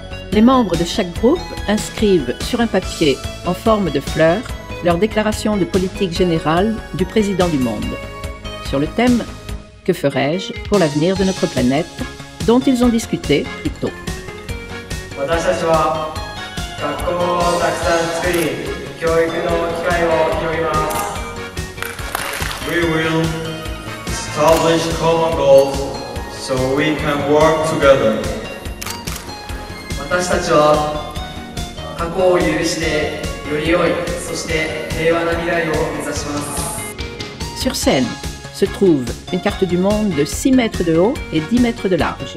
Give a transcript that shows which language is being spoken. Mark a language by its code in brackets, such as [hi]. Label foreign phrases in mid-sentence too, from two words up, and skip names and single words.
[fr] Les membres de chaque groupe inscrivent sur un papier en forme de fleur leur déclaration de politique générale du président du monde sur le thème « Que ferais-je pour l'avenir de notre planète ?» dont ils ont discuté plus tôt. [en] We will establish common goals so we can work together. [ja] 私たちは過去を許してより良い、そして平和な未来を目指します。 [fr] Sur scène se trouve une carte du monde de 6 mètres de haut et 10 mètres de large.